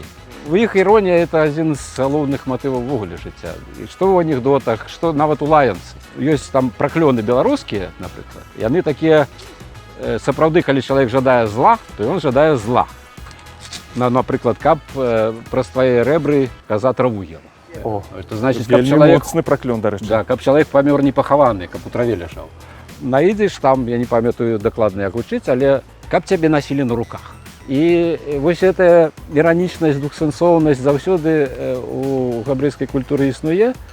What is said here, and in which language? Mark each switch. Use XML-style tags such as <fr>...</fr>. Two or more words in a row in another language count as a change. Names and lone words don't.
<be>У іх іронія – это адзін з галоўных матываў увогуле жыцця. І што ў анекдотах, што нават у лаянцы. Ёсць там праклёны беларускія, напрыклад. Яны такія, сапраўды, калі чалавек жадае зла, то ён жадае зла. Напрыклад, каб праз твае рэбры каза траву ела. О,</be> <ru>это значит,</ru> <be>каб вельмі чалавек, моцны праклён, дарэчы. да, каб чалавек памёр не пахаваны, каб у траве ляжаў. На ідыш там, я не памятаю дакладна, як вучыць, але каб цябе насілі на руках. І вось гэтая іранічнасць, двухсэнсоўнасць заўсёды у габрэйскай культуры існуе.</be>